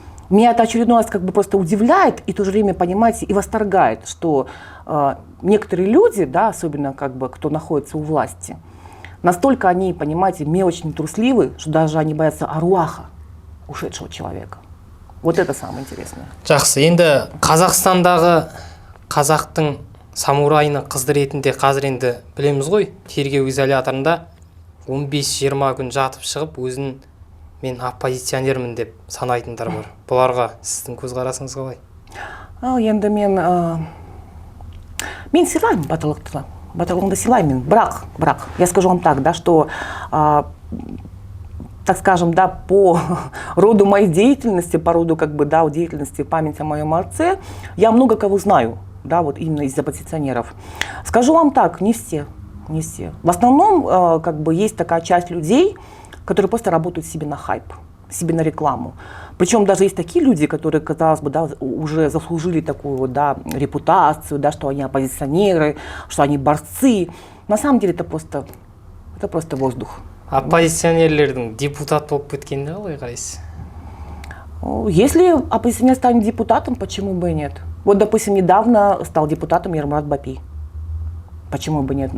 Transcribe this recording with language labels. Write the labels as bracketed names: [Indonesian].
[Russian] Меня это очередной раз как бы просто удивляет и в то же время, понимаете, и восторгает, что некоторые люди, да, особенно как бы кто находится у власти, настолько они, понимаете, мелочно трусливы, что даже они боятся аруаха ушедшего человека. Вот это самое интересное. [Kazakh] Жақсы, енді Қазақстандағы қазақтың самурайының қызды ретінде қазір енді білеміз ғой, тергеу изоляторында 15-20 күн жатып шығып, өзін мен оппозиционермін деп санайтындар бар. Бұларға сіздің көзқарасыңыз қалай? Енді мен сыйлаймын батырлықты. Батырлығымды сыйлаймын. [Russian] Бірақ, я скажу вам так, да, что, так скажем, да, по роду моей деятельности, по роду как бы, да, деятельности памяти о моем отце, я много кого знаю, да, вот именно из оппозиционеров. Скажу вам так, не все. В основном, как бы, есть такая часть людей, которые просто работают себе на хайп, себе на рекламу. Причем даже есть такие люди, которые, казалось бы, да, уже заслужили такую, да, репутацию, да, что они оппозиционеры, что они борцы. На самом деле это просто воздух. [Kazakh] Оппозиционерлердің депутат болып кеткеніне қалай қарайсыз? [Russian] Если оппозиционер станет депутатом, почему бы и нет? Вот, допустим, недавно стал депутатом Ермурат Бапи. Почему бы нет?